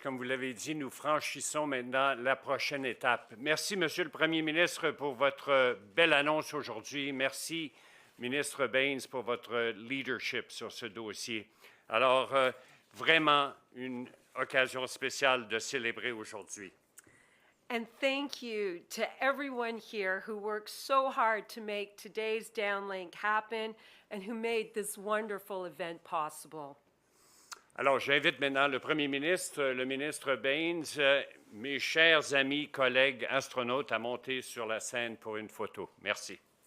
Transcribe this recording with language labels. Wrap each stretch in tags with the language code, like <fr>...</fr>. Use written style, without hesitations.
<fr>Comme vous l'avez dit, nous franchissons maintenant la prochaine étape. Merci, Monsieur le Premier ministre, pour votre belle annonce aujourd'hui. Merci, ministre Baines, pour votre leadership sur ce dossier. Alors, vraiment une occasion spéciale de célébrer aujourd'hui.</fr> <en>And thank you to everyone here who worked so hard to make today's downlink happen and who made this wonderful event possible.</en> <fr>Alors, j'invite maintenant le Premier ministre, le ministre Baines, mes chers amis, collègues astronautes à monter sur la scène pour une photo. Merci.</fr>